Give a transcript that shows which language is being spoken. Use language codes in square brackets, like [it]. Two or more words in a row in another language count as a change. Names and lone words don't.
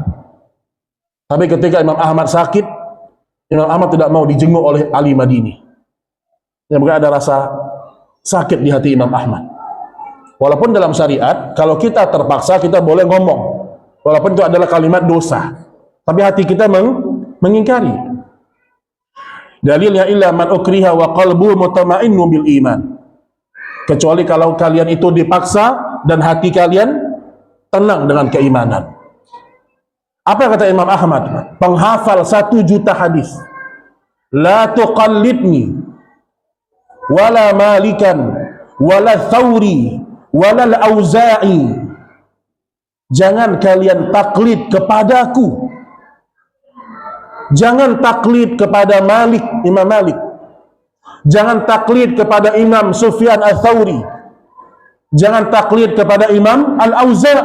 [id] Tapi ketika Imam Ahmad sakit, Imam Ahmad tidak mau dijenguk oleh Ali Madini. Yang mungkin ada rasa sakit di hati Imam Ahmad. Walaupun dalam syariat, kalau kita terpaksa, kita boleh ngomong, walaupun itu adalah kalimat dosa, tapi hati kita mengingkari. [ar] Dalilnya إلا من أكره وقلبه مطمئن بالإيمان. [id] Kecuali kalau kalian itu dipaksa dan hati kalian tenang dengan keimanan. Apa kata Imam Ahmad? Penghafal 1 juta hadis. [ar] لا تقلدني ولا مالكا ولا الثوري ولا الأوزاعي. [id] Jangan kalian taklid kepadaku. Jangan taklid kepada Malik, Imam Malik. Jangan taklid kepada Imam Sufyan al-Thawri. Jangan taklid kepada Imam al-Auza'i.